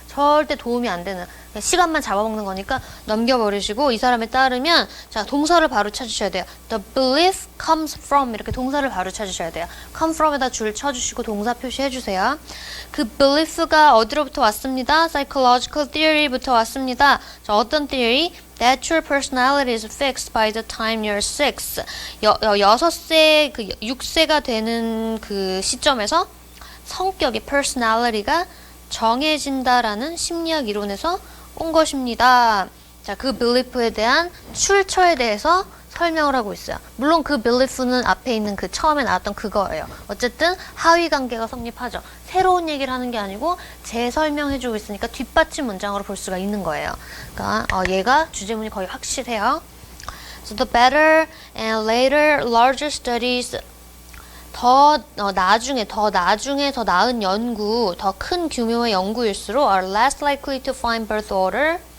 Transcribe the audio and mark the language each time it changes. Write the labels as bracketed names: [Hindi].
[Korean] 절대 도움이 안 되는 그냥 시간만 잡아먹는 거니까 넘겨버리시고 이 사람에 따르면 자 동사를 바로 찾으셔야 돼요. [English] The belief comes from [Korean] 이렇게 동사를 바로 찾으셔야 돼요. come from에다 줄 쳐주시고 동사 표시해주세요. 그 belief가 어디로부터 왔습니다. psychological theory부터 왔습니다. 자 어떤 theory? [English] That your personality is fixed by the time you're 6. [Korean] 6세, 그 6세가 되는 그 시점에서 성격의 personality가 정해진다라는 심리학 이론에서 온 것입니다. 자, 그 belief에 대한 출처에 대해서 설명을 하고 있어요. 물론 그 belief는 앞에 있는 그 처음에 나왔던 그거예요. 어쨌든 하위 관계가 성립하죠. 새로운 얘기를 하는 게 아니고 재설명해주고 있으니까 뒷받침 문장으로 볼 수가 있는 거예요. 그러니까 얘가 주제문이 거의 확실해요. [English] So the better and later larger studies [Korean] 더 나중에 더 나은 연구, 더 큰 규모의 연구일수록 [English] are less likely to find birth order.